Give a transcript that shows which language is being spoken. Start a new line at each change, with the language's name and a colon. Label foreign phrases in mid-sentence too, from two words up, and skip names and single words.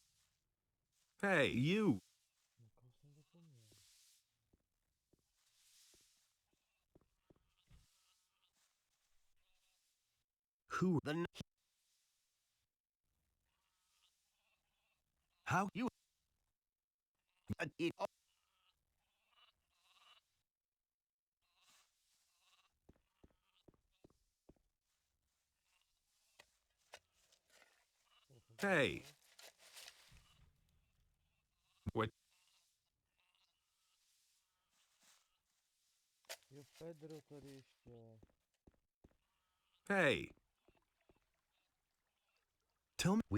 English: Hey, you!
Czech: Nikoho jsem zapomněl.
English: who... How you... Hey. What?
Czech: Jo, Pedro tady ještě.
English: Hey. Tell me